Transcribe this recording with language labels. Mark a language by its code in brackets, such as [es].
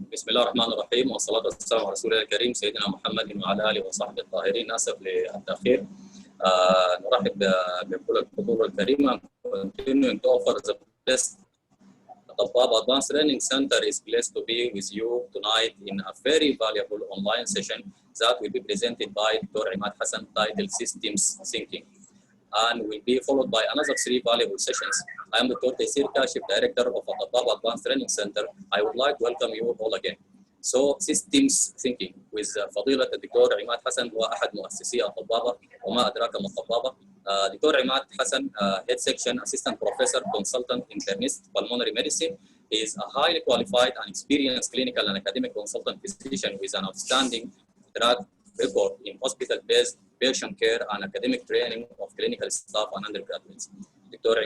[ar] بسم الله الرحمن الرحيم والصلاة والسلام على رسول الله الكريم سيدنا محمد وعلى آله وصحبه الطاهرين. آسف للتأخير. نرحب بكل الحضور الكريم. [en] Continuing to offer the best. The Tabab Advanced Learning Center is blessed to be with you tonight in a very valuable online session that will be presented by Dr. Imad Hassan, titled Systems Thinking, and will be followed by another 3 valuable sessions. I am Dr. Taysir Kashif, Director of the Tabab Advanced Learning Center. I would like to welcome you all again. So, Systems Thinking with [ar] فضيلة الدكتور عماد حسن هو أحد مؤسسي الطبابة وما أدراك ما الطبابة. [en] Doctor عماد حسن, Head Section Assistant Professor, Consultant, Internist, Pulmonary Medicine. He is a highly qualified and experienced clinical and academic consultant physician with an outstanding track record in hospital-based patient care and academic training of clinical staff and undergraduates. Dr.